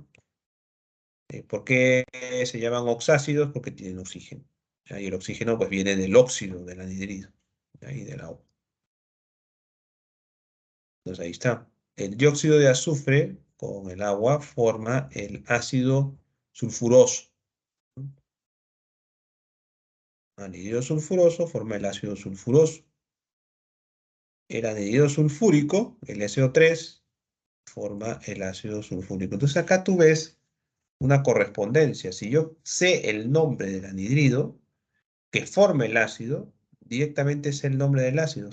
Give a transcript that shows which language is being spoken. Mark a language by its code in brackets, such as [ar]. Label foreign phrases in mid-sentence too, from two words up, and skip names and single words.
[es] ¿Por qué se llaman oxácidos? Porque tienen oxígeno, ¿ya? Y el oxígeno pues viene del óxido del anhidrido, ¿ya? Y del agua. Entonces ahí está. El dióxido de azufre con el agua forma el ácido sulfuroso. Anhidrido sulfuroso forma el ácido sulfuroso. El anhidrido sulfúrico, el SO3, forma el ácido sulfúrico. Entonces acá tú ves una correspondencia. Si yo sé el nombre del anhidrido que forma el ácido, directamente es el nombre del ácido.